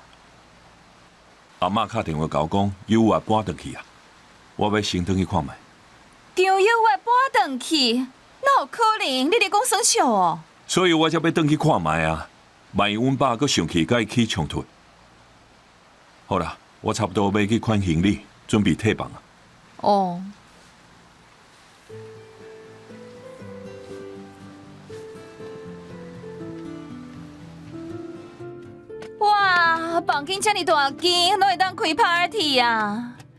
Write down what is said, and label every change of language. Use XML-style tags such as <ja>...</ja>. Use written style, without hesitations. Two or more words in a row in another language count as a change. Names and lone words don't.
<nan>阿嬷打电话甲我讲，有我搬转去啊，我要先转去看卖。张友我搬转去， 哪有可能？你咧讲生笑哦？所以我才要转去看卖啊，万一阮爸搁上去甲伊起冲突。好啦，我差不多要去款行李，准备退房啊。哦。哇，房间这么大间，拢会当开 party 啊！</nan>